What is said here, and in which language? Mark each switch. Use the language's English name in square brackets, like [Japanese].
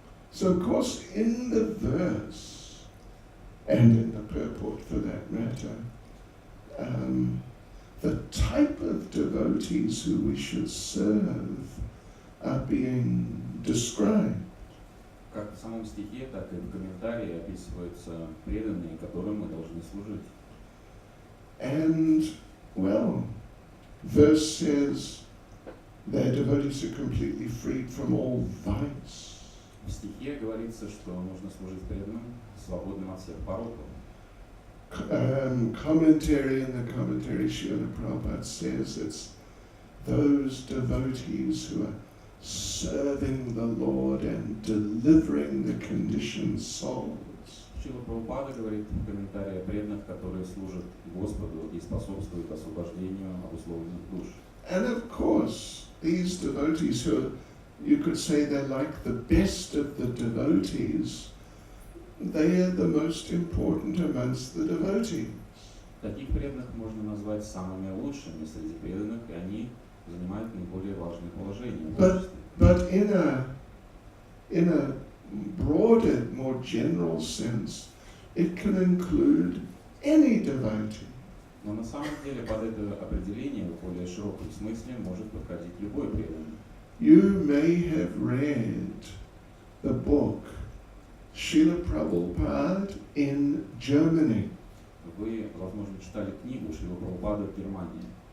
[English] So, of course, in the verse, and in the purport for that matter, the type of devotees who we should serve are being described. [Russian] Как в самом стихе, так и в комментарии описываются преданные, которым мы должны служить. [English] And, well, verse says their devotees are completely freed from all vice. [Russian] В стихе говорится, что нужно служить преданным, свободным от всех пороков. [English] Commentary in the commentary, Srila Prabhupada says it's those devotees who are serving the Lord and delivering the conditioned souls. [Russian] Шрила Прабхупада говорит в комментарии о преданных, которые служат Господу и способствуют освобождению обусловленных душ. [English] And of course, these devotees who are, you could say they're like the best of the devotees, they are the most important amongst the devotees. [Russian] Таких преданных можно назвать самыми лучшими среди преданных, и они занимают наиболее важное положение в обществе. [English] But in a broader, more general sense, it can include any devotee. [Russian] Но на самом деле под это определение в более широком смысле может подходить любой преданный. [English] You may have read the book Srila Prabhupada in Germany. [Russian] Вы, возможно, читали книгу Шрила Прабхупады в Германии.